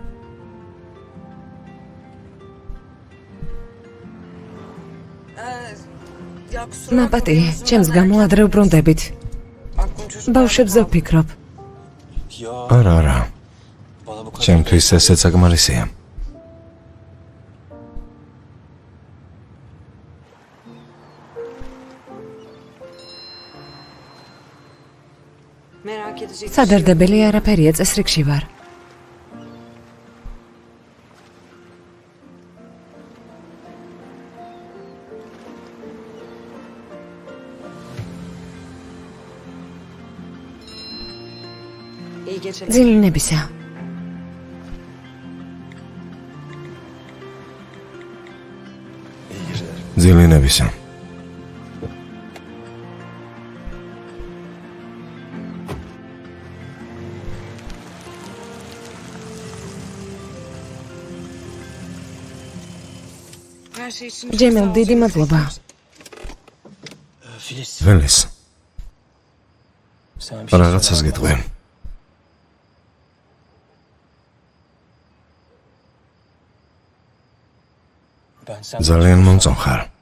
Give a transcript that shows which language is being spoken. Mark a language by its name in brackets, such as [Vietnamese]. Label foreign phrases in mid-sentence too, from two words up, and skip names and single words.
[Georgian] ნაპატიე, ჩემს გამო ადრე ვბრუნდებით. ბავშვებზე ვფიქრობ. არა, არა. ჩემთვის ესეც საკმარისია. [Turkish] Merak edecek. [Georgian] სადარდებელი არაფერია, წესრიგში ვარ. [Turkish] İyi geceler. [Georgian] ძილინებისა. ძილინებისა. [Turkish] Her şey için [Georgian] ჯემილ, დიდი მადლობა. ფელის. რაღაცას გეტყვი. ძალიან მომწონს ხარ.